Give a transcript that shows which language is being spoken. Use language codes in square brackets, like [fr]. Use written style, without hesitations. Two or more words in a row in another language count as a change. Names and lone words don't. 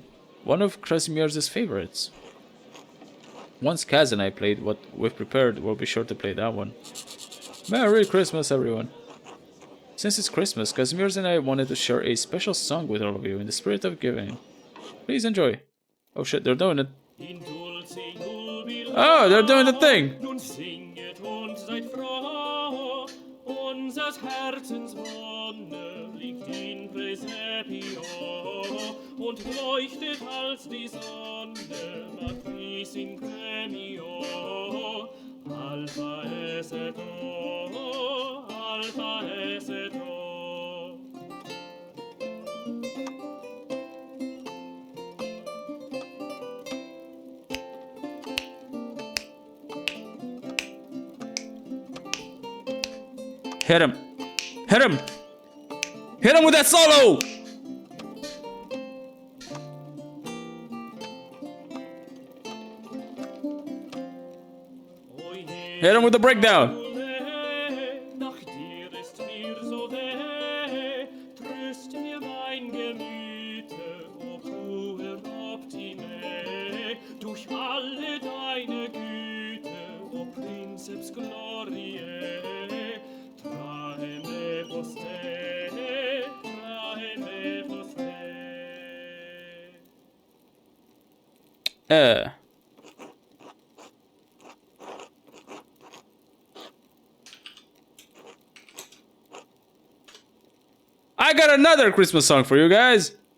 [en] One of Krasimir's favorites. Once Kaz and I played what we've prepared, we'll be sure to play that one. Merry Christmas, everyone. Since it's Christmas, Kazimierz and I wanted to share a special song with all of you in the spirit of giving. Please enjoy. Oh shit, they're doing it. Oh, they're doing the thing! [de] Nun singet und seid froh, unsers Herzens Wonne liegt [la] in Praesepio [de] und leuchtet als die Sonne, [la] Matris in premio. Alpha es et O, Alpha es et O. [en] Hit him! Hit him! Hit him with that solo! Hit him with the breakdown! [de] Nach dir ist mir so weh, tröst mir mein Gemüte, [la] o puer optime, [de] durch alle deine Güte, [la] o Princeps Gloriae, trae me poste, trae me poste. [en] I got another Christmas song for you guys!